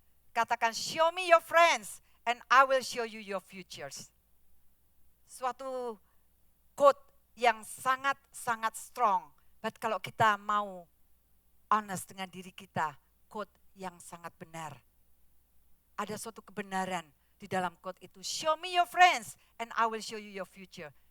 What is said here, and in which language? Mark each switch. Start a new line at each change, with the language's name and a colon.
English: Katakan, show me your friends, and I will show you your futures.
Indonesian: Suatu quote yang sangat-sangat strong. But kalau kita mau honest dengan diri kita, quote yang sangat benar. Ada suatu kebenaran di dalam quote itu.
English: Show me your friends, and I will show you your future.